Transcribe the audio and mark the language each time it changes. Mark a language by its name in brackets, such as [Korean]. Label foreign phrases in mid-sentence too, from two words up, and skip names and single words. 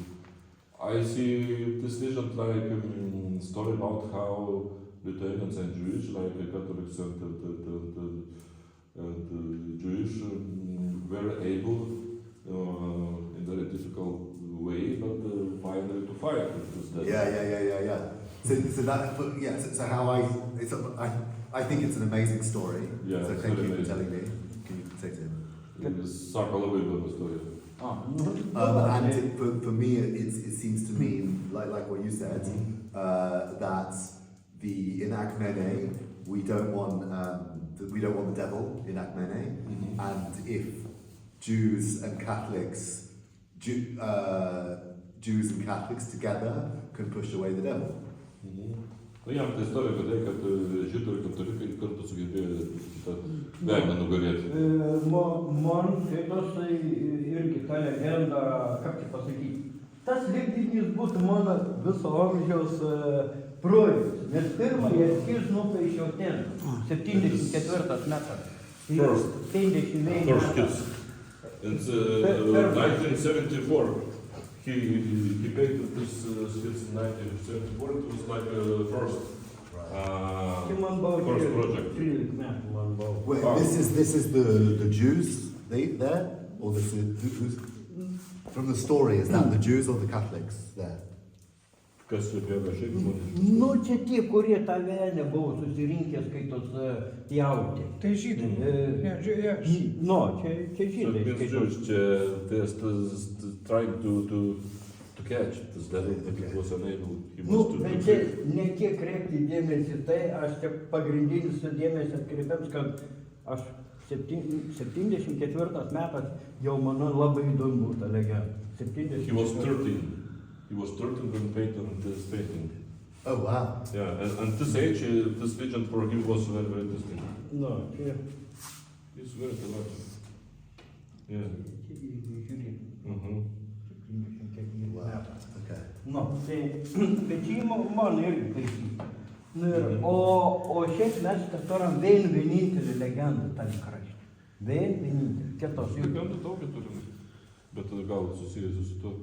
[English] I see this legend like story about how Lithuanians and Jewish, like the Catholics and the Jewish, were able in very difficult way, but finally to fight with this death. Yeah. So that, but yeah. So how I think it's an amazing story. Yeah, So it's thank very you for amazing. telling me. Can you say to him? [Lithuanian] Sako labai įdomi istorija. [English] And for me, it seems to mean, like what you said, that in Akmene we don't want the devil in Akmene, and if Jews and Catholics together can push away the devil. [Lithuanian] Nu, jam ta istorija apie tai, kad žydų ir katalikai kartu sugebėjo šitą velnią nugalėti. Man skaitos irgi ta legenda, kaip čia pasakyti, tas leidinys būtų mano viso amžiaus projektas, nes pirmąjį eskizą nupaišiau ten, 74 metas. [English] First [Lithuanian] 51 [English] First [Lithuanian] metas. [English] kiss. In 1974, he painted this skits in 1974. It was like first [Lithuanian] Man buvo [English] first project. [Lithuanian] 13 metų man buvo. [English] Wait, Wow. this is the Jews there, or this is who's from the story? Is that the Jews or the Catholics there? [Lithuanian] Kas čia bėga šiaip žmonės? Nu, čia tie, kurie tą velnę buvo susirinkę skaitos pjauti. Tai žydai. Nu, čia [English] So [Lithuanian] žydai [English] it means [Lithuanian] skaitos. [English] Jews, they're trying to catch this devil, but it was unable. He [Lithuanian] Nu, [English] was [Lithuanian] bet [English] too [Lithuanian] čia [English] big. [Lithuanian] ne tiek kreipti dėmesį, tai aš čia pagrindinis dėmesį atkreipiams, kad aš 74 metas jau man labai įdomu ta legenda. [English] He was 13. He was 13 when painted this painting. Oh wow! Yeah, and this age, this legend for him was very, very distinct. [Lithuanian] Nu, čia [English] He's very talented. Yeah. [Lithuanian] žiūrėk, Mhm. 74 [English] Wow. [Lithuanian] metas. [English] Okay. [Lithuanian] Nu, tai čia man irgi taisyti. Nu, o šiaip mes turim vienintelį legendą tam krašte. Vienintelį. Kitos jų. Legendų daug turime, bet gal susijusi su tuo.